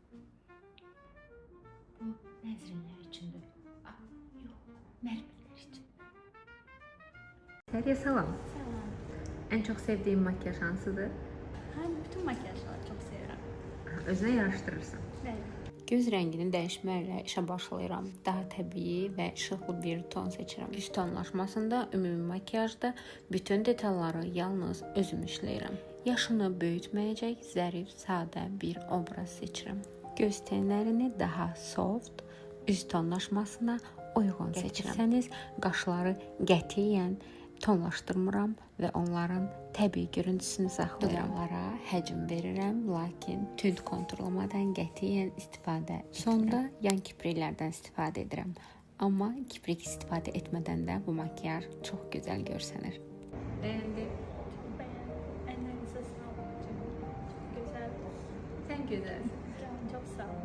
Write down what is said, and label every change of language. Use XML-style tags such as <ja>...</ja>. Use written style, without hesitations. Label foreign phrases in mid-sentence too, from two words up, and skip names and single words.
<tr>Bu Nezrinler içindir. Ah, yok, Nerminler için. Seriye salam. En çok sevdiğim makyaj hansıdır? Bütün makyajları çok seviyorum.</tr> <az>Özünə yaraşdırırsan.</az> <tr>Evet.</tr> <az>Göz rəngini dəyişməklə işə başlayıram. Daha təbii və işıqlı bir ton seçirəm. Üz tonlaşmasında ümumi makyajda bütün detalları yalnız özüm işləyirəm. Yaşını böyütməyəcək zərif, sadə bir obraz seçirəm. Göz tenlərini daha soft, üz tonlaşmasına uyğun seçirsəniz, qaşları qətiyyən tonlaşdırmıram və onların təbii görüntüsünü saxlayıram. Dodaqlara həcm verirəm, lakin tünd konturlamadan qətiyyən istifadə etmirəm. Sonda yan kipriklərdən istifadə edirəm. Amma kiprik istifadə etmədən də bu makyaj çox gözəl görsənir. Bəyəndim.</az> <tr>Ellerinize sağlık. Çok güzel.</tr> <az>Sən gözəlsən.</az> <tr>Çok sağ olun.</tr>